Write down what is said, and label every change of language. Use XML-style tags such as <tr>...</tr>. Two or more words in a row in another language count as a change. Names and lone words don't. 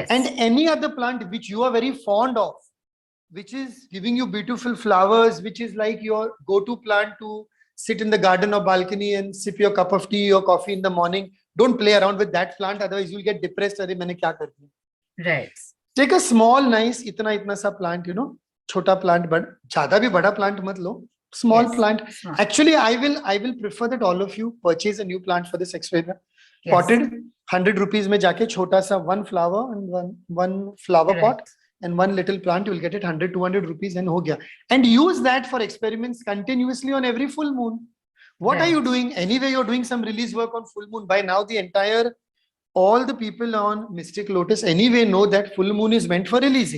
<en>And any other plant which you are very fond of, which is giving you beautiful flowers, which is like your go-to plant to sit in the garden or balcony and sip your cup of tea or coffee in the morning. Don't play around with that plant, otherwise you'll get depressed.</en> <hi>अरे, मैंने क्या कर दिया?</hi> <en>Right. Take a small, nice,</en> <hi>इतना सा</hi> <en>plant, you know, chota plant, but</en> <hi>ज़्यादा भी बड़ा</hi> <en>plant</en> <hi>मत लो.</hi> <en>Small plant. Smart. Actually, I will prefer that all of you purchase a new plant for this experiment. Yes. Potted, 100 rupees</en> <hi>में जाके छोटा सा</hi> <en>one flower and one flower pot and one little plant, you will get it 100, 200 rupees and</en> <hi>हो गया.</hi> <en>And use that for experiments continuously on every full moon. What are you doing? Anyway, you're doing some release work on full moon. By now, all the people on Mystic Lotus anyway know that full moon is meant for releasing.</en>